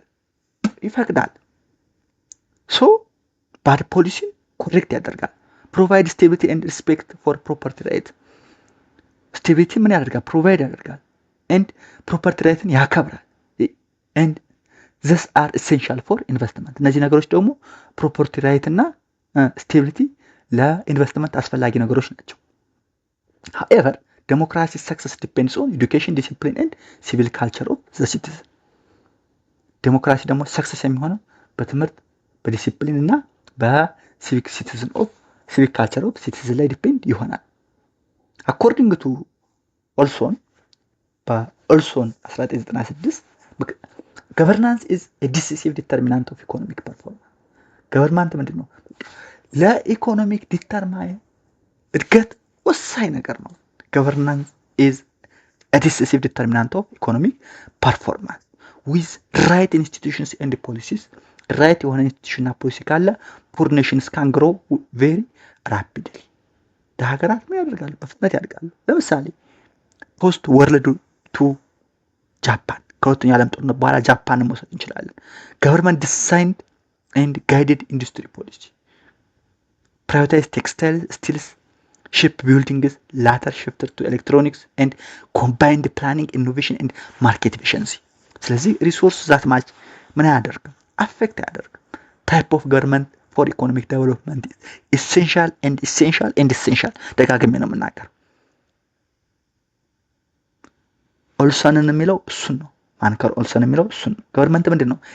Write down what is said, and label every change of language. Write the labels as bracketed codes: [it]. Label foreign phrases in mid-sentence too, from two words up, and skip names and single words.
[en] ይፈቅዳል። so bad policy correct ያደርጋል። provide stability and respect for property right። ስቴቢሊቲ [am] ምን ያደርጋል? [en] ፕሮቫይድ ያደርጋል and property right ያከብራል። and these are essential for investment። [am] እነዚህ ነገሮች ደግሞ [en] property right [am] እና ስቴቢሊቲ ለኢንቨስትመንት አስፈላጊ ነገሮች ናቸው። [en] however democracy success depends on education, discipline and civil culture of the citizen. [am] ዴሞክራሲ ደግሞ ሰክሰስ የሚሆነው በትምህርት በዲሲፕሊን እና በሲቪክ [en] citizen of civic culture of citizen [am] ላይ ዲፔንድ ይሆናል። [en] according to Olson በኦልሶን 1996 governance is a decisive determinant of economic performance። ገቨርንመንት [am] ምንድን ነው? ለኢኮኖሚክ ዲተርማይን እድገት ወሳኝ ነገር ነው። [en] governance is a decisive determinant of economic performance with right institutions and policies. right [am] የሆነ ኢንስቲትዩሽንና ፖሊሲ ካለ [en] poor nations can grow very rapidly። [am] ሀገራት ምን ያደርጋሉ? በፍጥነት ያድጋሉ። ለምሳሌ [en] post world two Japan፣ [am] ከሁለተኛው ዓለም ጦርነት በኋላ ጃፓንን መውሰድ እንችላለን። [en] government designed and guided industry policy privatize textile steels shipbuilding is later shifted to electronics and combined planning, innovation and market efficiency. [am] ስለዚህ [en] resource that much [am] ምን ያደርጋል? አፌክት ያደርጋል። [en] type of government for economic development essential and essential and essential። [am] ደጋግሜ ነው የምናገር። ኦልሰንን የሚለው እሱን ነው። ማንከር ኦልሰን የሚለው እሱን ነው። ገቨርንመንት ምንድን ነው?